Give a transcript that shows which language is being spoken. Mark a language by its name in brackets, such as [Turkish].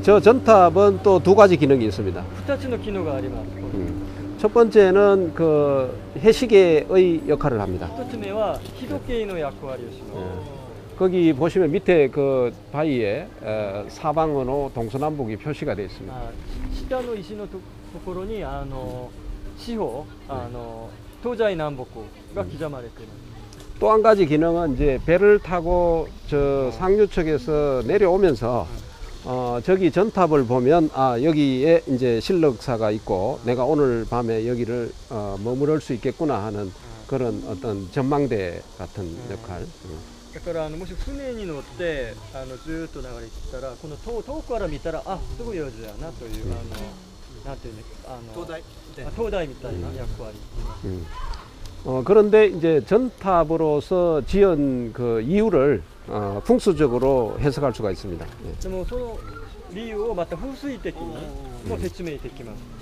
[Korean] 저 전탑은 또 두 가지 기능이 있습니다. [Japanese] 2つの機能があります。 [Korean] 첫 번째는 그 해시계의 역할을 합니다. [Japanese] 1つ目は日時計の役割をします。 [Korean] 거기 보시면 밑에 그 바위에 사방으로 동서남북이 표시가 되어 있습니다. [Japanese] 下の石のところに四方東西南北が刻まれています。 [Korean] 또 한 가지 기능은 이제 배를 타고 저 상류측에서 내려오면서 저기 전탑을 보면 여기에 이제 신력사가 있고 내가 오늘 밤에 여기를 머무를 수 있겠구나 하는 그런 어떤 전망대 같은 역할. [Japanese] だからもし船に乗ってずーっと流れてきたらこの遠くから見たらすごい夜やなというなんていうね灯台みたいな役割。 [Korean] 그런데 이제 전탑으로서 지은 그 이유를 풍수적으로 해석할 수가 있습니다. [Japanese] でもその理由をまた風水的にも説明できます。